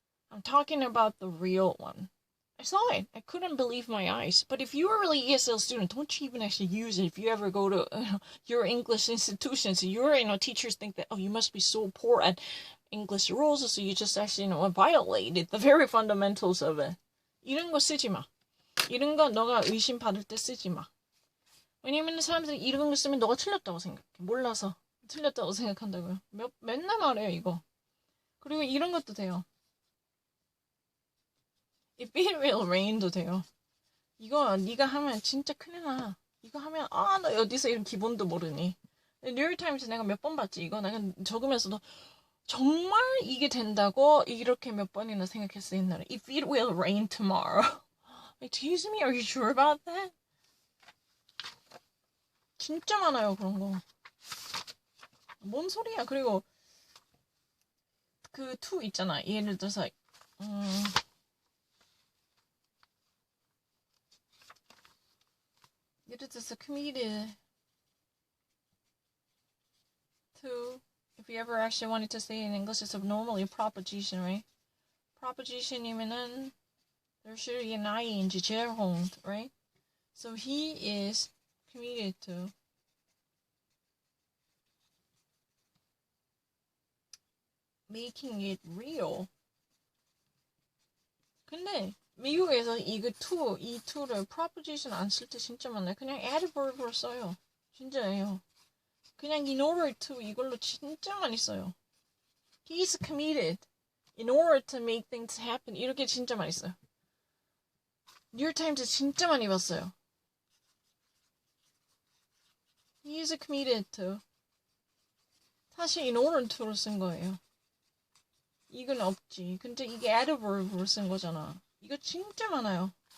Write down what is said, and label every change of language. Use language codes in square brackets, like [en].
[en] I'm talking about the real one. I saw it. I couldn't believe my eyes. But if you're a really ESL student, don't you even actually use it. If you ever go to your English institutions, your teachers think that, oh, you must be so poor at English rules, so you just actually violated the very fundamentals of it. [ko] 이런 거 쓰지 마. 이런 거 너가 의심 받을 때 쓰지 마. 왜냐면 사람들이 이런 거 쓰면 너가 틀렸다고 생각해. 몰라서 틀렸다고 생각한다고요. 맨날 말해요 이거. 그리고 이런 것도 돼요. [en] If it will rain도 [ko] 돼요. 이거 네가 하면 진짜 큰일 나. 이거 하면 나 어디서 이런 기본도 모르니. 뉴욕타임스 내가 몇 번 봤지. 이거 내가 적으면서도 정말 이게 된다고 이렇게 몇 번이나 생각했어 옛날에. [en] If it will rain tomorrow. Excuse me, are you sure about that? [ko] 진짜 많아요 그런 거. 뭔 소리야. 그리고 그 to 있잖아. 예를 들어서 예를 들어서 [en] committed to, if you ever actually wanted to say in English, it's normally a proposition, right? [ko] proposition이면은 [en] there should be an ing gerund, right? So he is committed to making it real. [ko] 근데 미국에서 이거 이 to를 proposition 안 쓸 때 진짜 많아요. 그냥 adverb으로 써요. 진짜예요. 그냥 in order to 이걸로 진짜 많이 써요. [en] He's committed in order to make things happen. [ko] 이렇게 진짜 많이 써요. 뉴욕타임즈 진짜 많이 봤어요. [en] He is committed to. [ko] 사실 [en] in order to로 [ko] 쓴 거예요. 이건 없지. 근데 이게 adverb로 쓴 거잖아. 이거 진짜 많아요.